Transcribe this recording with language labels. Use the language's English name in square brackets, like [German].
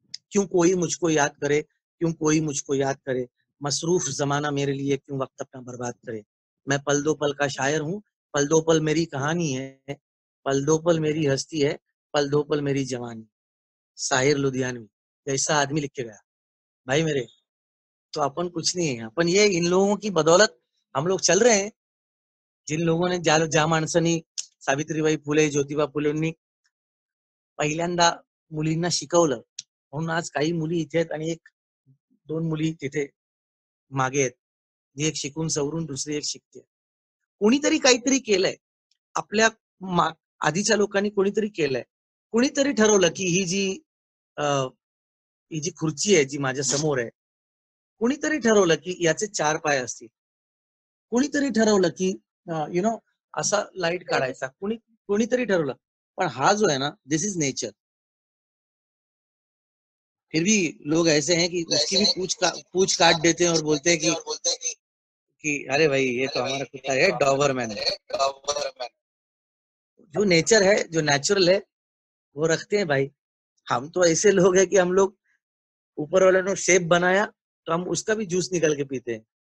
[Hindi] क्यों कोई मुझको याद करे, क्यों कोई मुझको याद करे, मसरूफ जमाना मेरे लिए क्यों वक्त अपना बर्बाद करे। मैं पल दो पल का शायर हूँ, पल दो पल मेरी कहानी है, पल दो पल मेरी हस्ती है, पल दो पल मेरी जवानी। साहिर लुधियानवी जैसा आदमी लिख के गया भाई मेरे। तो अपन कुछ नहीं है, अपन ये इन लोगों की बदौलत हम लोग चल रहे हैं, जिन लोगों ने [Marathi] ज्या माणसांनी, सावित्रीबाई फुले, ज्योतिबा फुलेंनी पहिल्यांदा मुलींना शिकवलं, म्हणून आज काही मुली इथे आहेत आणि 1-2 मुली तिथे मागे आहेत, जी एक शिकून सवरून दुसरी एक शिकते। कोणीतरी काहीतरी केलंय, आपल्या आधीच्या लोकांनी कोणीतरी केलंय, कोणीतरी ठरवलं की ही जी खुर्ची आहे जी माझ्या समोर आहे, कोणीतरी ठरवलं की याचे 4 पाय असतील, कोणीतरी ठरवलं की [English] you know [Marathi] असा लाईट काढायचा, कोणीतरी ठरवलं, पण हा जो आहे ना, [English] This is nature. [Hindi] फिर भी लोग ऐसे हैं कि उसकी भी पूछ काट देते हैं और बोलते हैं कि अरे भाई ये तो हमारा कुत्ता है, डॉबरमैन है। जो नेचर है, जो नेचुरल है, वो रखते हैं भाई। हम तो ऐसे लोग हैं कि हम लोग ऊपर वाले ने शेप बनाया तो हम उसका भी जूस निकाल के पीते हैं।